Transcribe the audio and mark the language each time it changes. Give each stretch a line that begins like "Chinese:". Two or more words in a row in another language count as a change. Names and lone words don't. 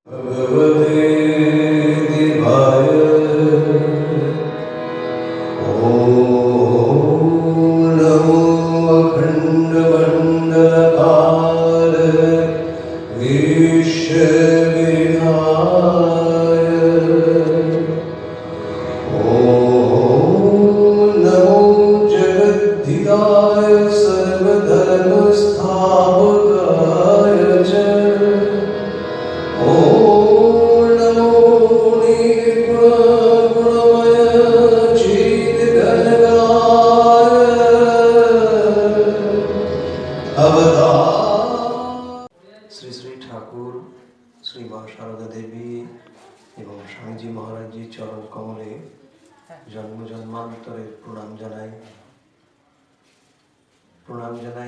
Sanskrit: भगवते देवाय ॐ नमो अखण्डमण्डलकार विश्वविनाय ॐ नमो जगद्धिताय सर्वधर्मस्थापकाय च শ্রী
Bangla: শ্রী ঠাকুর শ্রী মা শারদা দেবী এবং স্বামীজি মহারাজজির চরণ কমলে জন্ম জন্মান্তরের প্রণাম জানাই।